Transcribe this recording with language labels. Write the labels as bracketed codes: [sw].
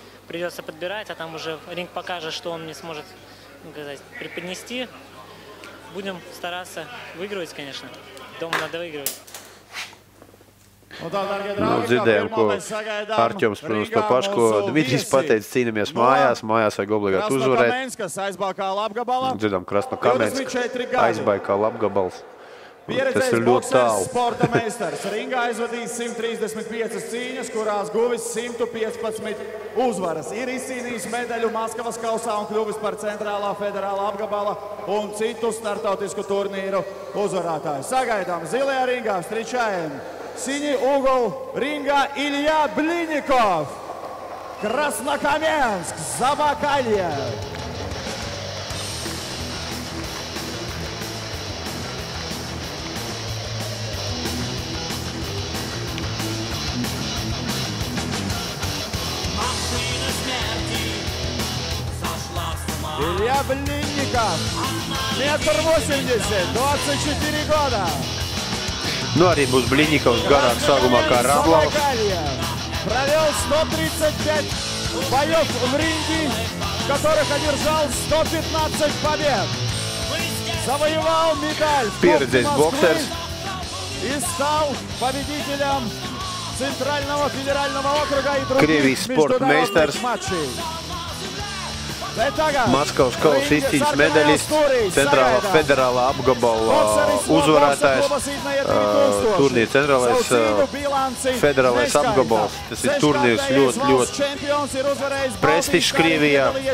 [ru] Придется подбирать, а там уже ринг покажет, что он мне сможет, преподнести. Будем стараться выигрывать, конечно. Дома надо выигрывать. [lv] Dzirdējām, ko Artjoms, protams, to pašu, ko Dmitrijs pateica, cīnamies mājās, mājās vajag obligāti uzvarēt. Dzirdām, Krasnokamenska, Aizbaikala apgabals. Tas ir ļoti tālu. Sporta meistars ringā aizvadījis 135 cīņas, kurās guvis 115 uzvaras. Ir izcīnījis medaļu Maskavas kausā un kļuvis par centrālā federālā apgabala un citu startautisku turnīru uzvarētāju. Sagaidām zilajā ringā [ru] встречаем синий угол ринга Илья Блинников, Краснокаменск, Забайкалье. Илья Блинников, 1,80 м, 24 года. [lv] Nu, arī būs Bliņņikovs garāk sākumā kā Ramlovs. [ru] Провел 135 боев в ринге, в которых одержал 115 побед. Завоевал медаль в Кубке Москвы и стал победителем Центрального федерального округа и других международных матчей. [lv] Maskavas kausa izcīņas medaļists, centrālā federālā apgabala uzvarētājs, turnīra centrālais federālais apgabals. Tas ir turnīrs ļoti prestižs Krievijā.